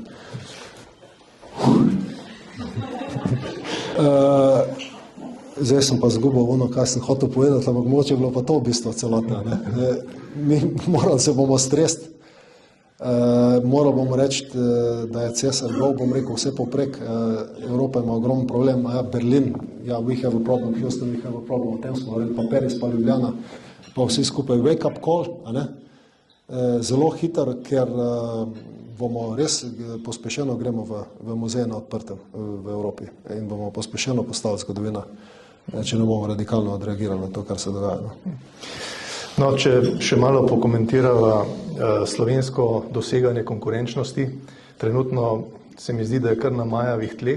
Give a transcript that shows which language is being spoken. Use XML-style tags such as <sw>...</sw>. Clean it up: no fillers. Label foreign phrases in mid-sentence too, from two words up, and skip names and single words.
<sl>Zdaj sem pa zgubil ono, kaj sem hotel povedati, ampak mogoče je bilo pa to v bistvu celotno. Morali se bomo stresti. Moral bomo reči, da je cesar gol, bom rekel vse poprek, Evropa ima ogromen problem,</sl> <en>Berlin, we have a problem, Houston, we have a problem,</en> <sl>o tem smo govorili, pa Paris, pa Ljubljana, pa vsi skupaj</sl> <en>wake up call,</en> <sl>zelo hiter, ker bomo res pospešeno gremo v muzej na odprtem v Evropi in bomo pospešeno postali zgodovina če ne bomo radikalno odreagirali na to, kar se dogaja. No, če še malo pokomentirava slovensko doseganje konkurenčnosti, trenutno se mi zdi, da je kar na majavih tleh.</sl>